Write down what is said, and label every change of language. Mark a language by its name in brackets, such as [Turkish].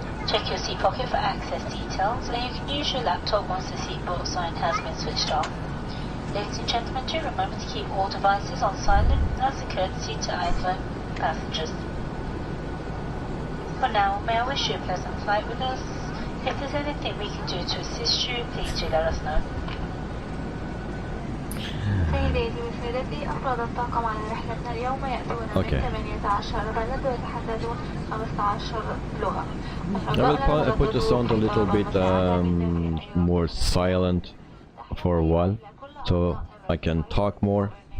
[English] Check your seat pocket for access details, and you can use your laptop once the seatbelt sign has been switched off. Ladies and gentlemen, do remember to keep all devices on silent as a courtesy to other passengers. For now, may I wish you a pleasant flight with us. If there's anything we can do to assist you, please do let us know. [Arabic] سيداتي وسادتي أفراد الطاقم على رحلتنا اليوم يأتون من 18 بلد ويتحدثون 15 لغة. [English] I will put the sound a little bit more silent for a while, so I can talk more.